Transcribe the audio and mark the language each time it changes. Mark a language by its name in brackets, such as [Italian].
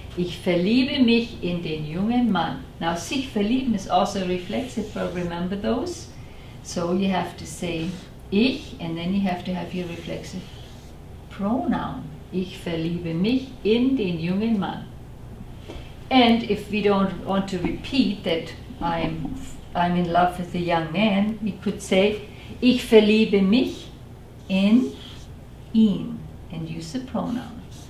[German] Ich verliebe mich in den jungen Mann. [English] Now sich verlieben is also a reflexive verb, remember those? So you have to say ich, and then you have to have your reflexive pronoun. [German] Ich verliebe mich in den jungen Mann. [English] And if we don't want to repeat that I'm in love with a young man, we could say [German] ich verliebe mich in ihn, [English] and use the pronoun.